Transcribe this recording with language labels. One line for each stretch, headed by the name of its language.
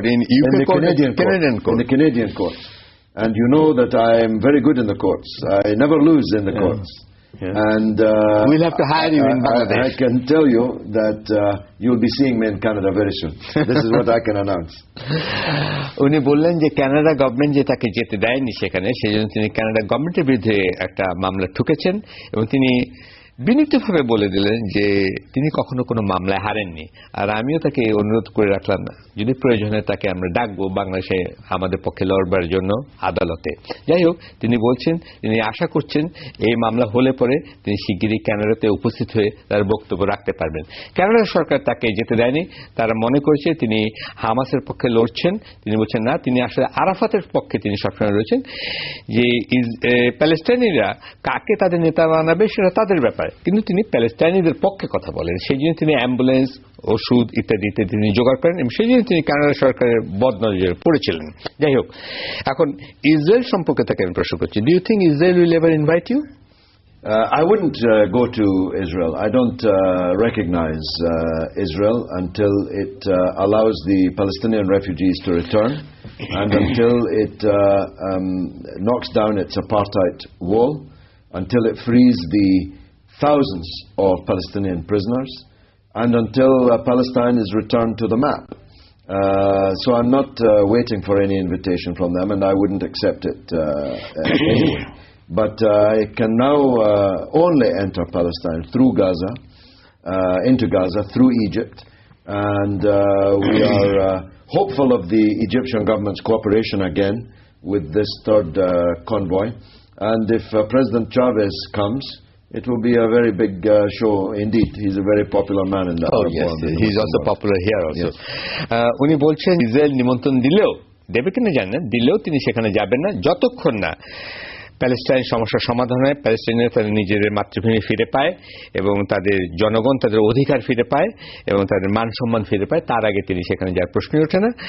English: court? In the Canadian court. In the Canadian court. And you know that I am very good in the courts. I never lose in the courts. Yeah. And we'll have to hire you in Bangladesh. I can tell you that you'll be seeing me in Canada very soon. This is what I can announce.
Bangla: উনি বললেন যে Canada government যে তাকে যেতে দেয়নি সেখানে, সেজন্য তিনি কানাডা গভর্নমেন্টের বিরুদ্ধে একটা মামলা ঠুকেছেন, এবং তিনি বিনীতভাবে বলে দিলেন যে তিনি কখনো কোনো মামলায় হারেননি। আর আমিও তাকে অনুরোধ করে রাখলাম, যদি প্রয়োজন হয় তাকে আমরা ডাকবো বাংলাদেশে আমাদের পক্ষে লড়বার জন্য আদালতে। যাই হোক, তিনি বলছেন তিনি আশা করছেন এই মামলা হলে পরে তিনি শিগগিরই কানাডাতে উপস্থিত হয়ে তার বক্তব্য রাখতে পারবেন। কানাডা সরকার তাকে যেতে দেয়নি, তারা মনে করেছে তিনি হামাসের পক্ষে লড়ছেন। তিনি বলছেন না, তিনি আসলে আরাফাতের পক্ষে তিনি সবসময় রয়েছেন, যে প্যালেস্টাইনিরা কাকে তাদের নেতা বানাবে সেটা তাদের ব্যাপার, কিন্তু তিনি প্যালেস্টাইনিদের পক্ষে কথা বলেন। সেই জন্য তিনি অ্যাম্বুলেন্স, ওষুধ ইত্যাদি ইত্যাদি তিনি জোগাড় করেন, এবং সেই জন্য তিনি কানাডা সরকারের বদনজরে পড়েছিলেন। যাই হোক, এখন ইসরায়েল সম্পর্কে তাকে আমি প্রশ্ন করছি,
English: Do you think Israel will ever invite you? I wouldn't go to Israel. I don't recognize Israel until it allows the Palestinian refugees to return, and until it knocks down its apartheid wall, until it frees the thousands of Palestinian prisoners, and until Palestine is returned to the map. So I'm not waiting for any invitation from them, and I wouldn't accept it anyway. But I can now only enter Palestine through Gaza, into Gaza through Egypt, and we are hopeful of the Egyptian government's cooperation again with this third convoy. And if President Chavez comes, it will be a very big show indeed. He's a very popular man in the Arab world. He's also popular here also.
Bangla: উনি বলছেন Israel নিমন্ত্রণ দিলেও, দেবে কিনা জানেন, দিলেও তিনি সেখানে যাবেন না যতক্ষণ না প্যালেস্টাইন সমস্যার সমাধান হয়, প্যালেস্টাইনিরা তাদের নিজেদের মাতৃভূমি ফিরে পায় এবং তাদের জনগণ তাদের অধিকার ফিরে পায় এবং তাদের মান সম্মান ফিরে পায়, তার আগে তিনি সেখানে যাওয়ার প্রশ্নই ওঠে না।